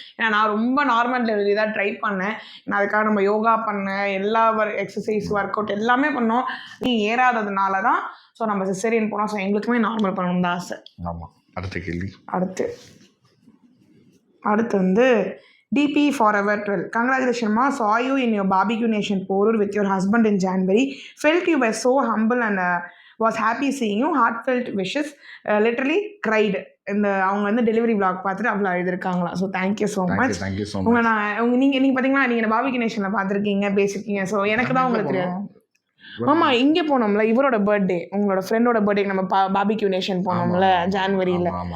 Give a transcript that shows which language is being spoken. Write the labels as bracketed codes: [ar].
[ta] ஏன்னா நான் ரொம்ப நார்மல் டெலிவரி தான் ட்ரை பண்ணேன். நான் அதுக்காக நம்ம யோகா பண்ணேன், எல்லா எக்ஸசைஸ் ஒர்க் அவுட் எல்லாமே பண்ணோம். நீ ஏறாததுனால தான் ஸோ நம்ம சிசேரியன் போனோம். ஸோ எங்களுக்குமே நார்மல் பண்ணணும் தான் ஆசை. ஆமாம். அடுத்த கேள்வி. அடுத்து வந்து DP Forever 12. [en] Congratulations, saw you in your barbecue nation Porur with your husband in January. Felt you were so humble and was happy seeing you. Heartfelt wishes. Literally cried. [ta] அவங்க வந்து டெலிவரி விளாக் பார்த்துட்டு அவ்வளோ எழுதிருக்காங்களா. [en] So thank you so much. [ta] நீங்கள் பார்த்தீங்கன்னா நீங்கள் barbecue நேஷனில் பார்த்துருக்கீங்க, பேசியிருக்கீங்க. So எனக்கு தான் உங்களுக்கு தெரியும். ஆமாம், இங்கே போனோம்ல, இவரோட பர்த்டே, உங்களோட ஃப்ரெண்டோட பர்த்டேக்கு நம்ம பாபிக்யூ நேஷன் போனோம்ல ஜான்வரியில்.